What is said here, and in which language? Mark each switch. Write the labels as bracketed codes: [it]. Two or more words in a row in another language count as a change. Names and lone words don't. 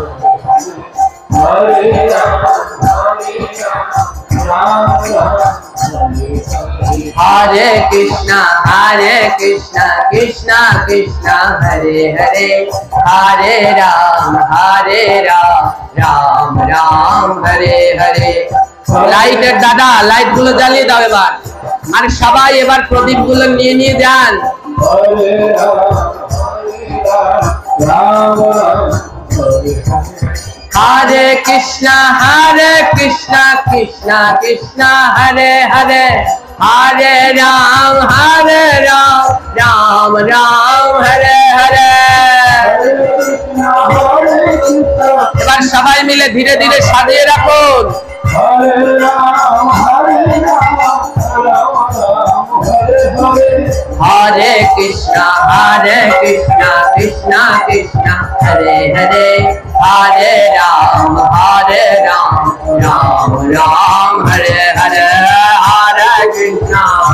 [sa] हरे राम हरे कृष्णा कृष्णा कृष्णा हरे हरे हरे राम राम राम हरे हरे। [bn] লাইটের দাদা লাইট গুলো জ্বালিয়ে দাও এবার, আর সবাই এবার প্রদীপ গুলো নিয়ে নিয়ে যান। [sa] हरे कृष्णा कृष्णा कृष्णा हरे हरे हरे राम राम राम हरे हरे। [bn] এবার সবাই মিলে ধীরে ধীরে সাজিয়ে রাখুন। [sa] हरे राम हरे कृष्णा कृष्णा कृष्णा हरे हरे हरे राम राम राम हरे हरे हरे कृष्णा।